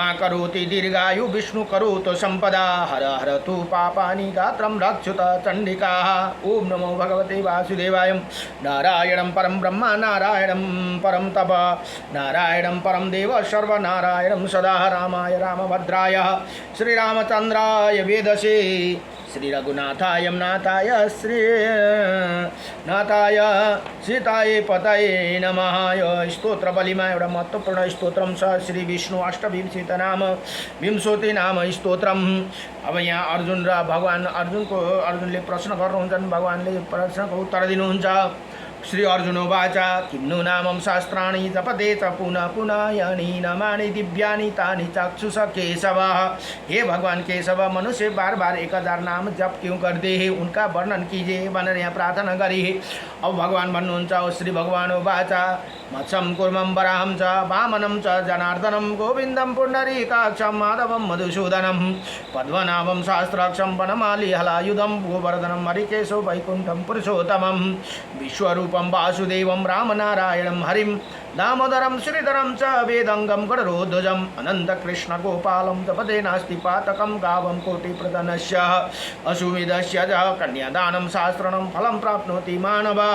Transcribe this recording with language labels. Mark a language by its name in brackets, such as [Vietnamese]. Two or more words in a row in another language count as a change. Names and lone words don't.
[Sanskrit] करोति दीर्घायु विष्णु करोतु संपदा हर हर तु पापानि गात्रं रक्षुत चण्डिका ओम नमो भगवते वासुदेवाय नारायणं परं ब्रह्म नारायणं परं तप नारायणं परं देव सर्वनारायणं सदा रामाय रामभद्राय श्रीरामचन्द्राय वेदसे श्री रघुनाथाय नाथाय श्री नाथाय सीताय पतये नमः। [Nepali] यो स्तोत्र बलिमा एउटा महत्त्वपूर्ण स्तोत्रम छ श्री विष्णु अष्टविंशति नाम विंशति नाम स्तोत्रम। अब यहाँ अर्जुन र भगवान अर्जुनले प्रश्न गर्नुहुन्छन्, भगवानले प्रश्नको उत्तर दिनुहुन्छ। [Sanskrit] श्री अर्जुनोवाच किं नु नामं शास्त्राणि जपते च पुनः पुनः यानि नामानि दिव्यानि तानि चाक्षुष केशव। [Hindi] हे भगवान केशव, मनुष्य बार बार 1000 नाम जप क्यों करते हैं, उनका वर्णन कीजिए [Nepali] भनेर यहाँ प्रार्थना गरी। अब भगवान भन्नुहुन्छ, [Sanskrit] श्री भगवानोवाच मत्स्यं कूर्मं वराहं च वामनं च जनार्दनं गोविन्दं पुण्डरीकाक्षं माधवं मधुसूदनं पद्मनाभं सहस्राक्षं वनमाली हलायुधं गोवर्धनं हरिकेशो वैकुण्ठं पुरुषोत्तमं विश्वरूपं वासुदेवं रामनारायणं हरिं दामोदरं श्रीधरं च वेदंगं गणरोध्वजम् अनन्तकृष्णगोपालं जपते नास्ति पातकं गावं कोटिप्रदनस्य अश्वमेधस्य च कन्यादानं सहस्रणं फलं प्राप्नोति मानवः।